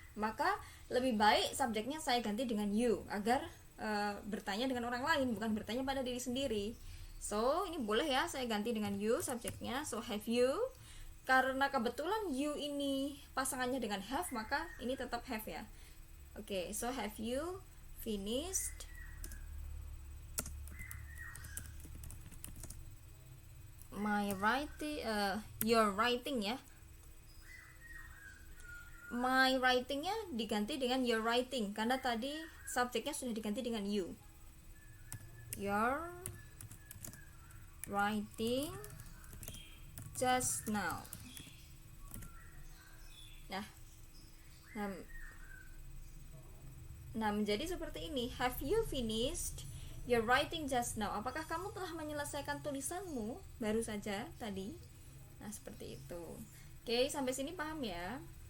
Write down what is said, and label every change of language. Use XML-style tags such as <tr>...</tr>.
<id>Maka lebih baik subjeknya saya ganti dengan you agar bertanya dengan orang lain, bukan bertanya pada diri sendiri. So ini boleh ya saya ganti dengan you subjeknya.</id> <en>So have you,</en> <id>karena kebetulan you ini pasangannya dengan have, maka ini tetap have ya.</id> <en>Oke, so have you finished my writing, your writing ya.</en> <id>My writing-nya diganti dengan</id> <en>your writing</en> <id>karena tadi subjeknya sudah diganti dengan you.</id> <en>Your writing just now.</en> <id>Nah, menjadi seperti ini.</id> <en>Have you finished your writing just now?</en> <id>Apakah kamu telah menyelesaikan tulisanmu baru saja tadi? Nah, seperti itu. Oke, sampai sini paham ya?</id>